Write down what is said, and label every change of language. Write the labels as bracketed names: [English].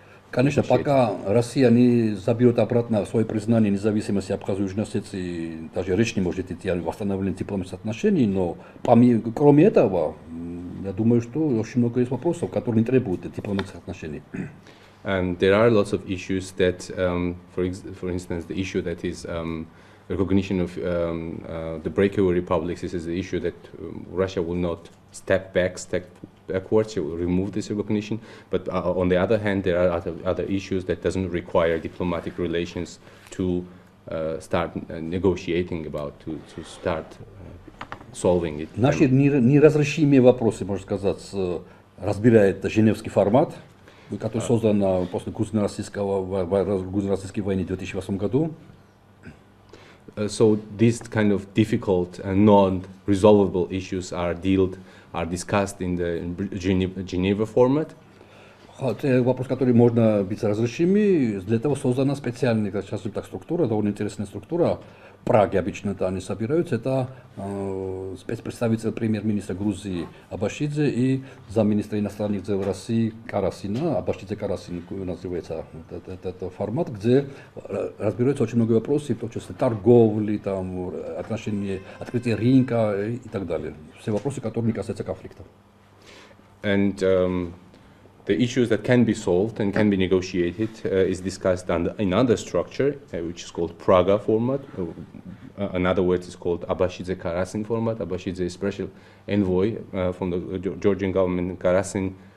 [Russian] Конечно, пока Россия не заберет обратно свое признание независимости Абхазии и Южной Осетии, даже речь не может идти о восстановлении дипломатических отношений, но кроме этого, я думаю, что очень много есть вопросов, которые не требуют дипломатических отношений. [English] And there are lots of issues that, for instance, the issue that is recognition of the breakaway republics. This is the issue that Russia will not step backwards, it will remove this recognition. But on the other hand, there are other issues that doesn't require diplomatic relations to start negotiating about, to start solving it. [Russian] Наши неразрешимые вопросы, можно сказать, разбирает Женевский формат, который создан после грузино-российской войны в 2008 году. [English] So these kind of difficult and non-resolvable issues are discussed in the Geneva format. [Russian] Это вопрос, который можно быть разрешимый. Для этого создана специальная, скажем так, структура, довольно интересная структура. В Праге обычно они собираются. Это спецпредставитель премьер-министра Грузии Абашидзе и замминистра иностранных дел России Карасина. Абашидзе Карасин называется этот формат, где разбираются очень много вопросов, в том числе торговли, там, отношения, открытия рынка и так далее. Все вопросы, которые не касаются конфликтов. [English] And the issues that can be solved and can be negotiated is discussed in another structure, which is called Praga format. Another word is called Abashidze Karasin format. Abashidze is special envoy from the Georgian government. Karasin.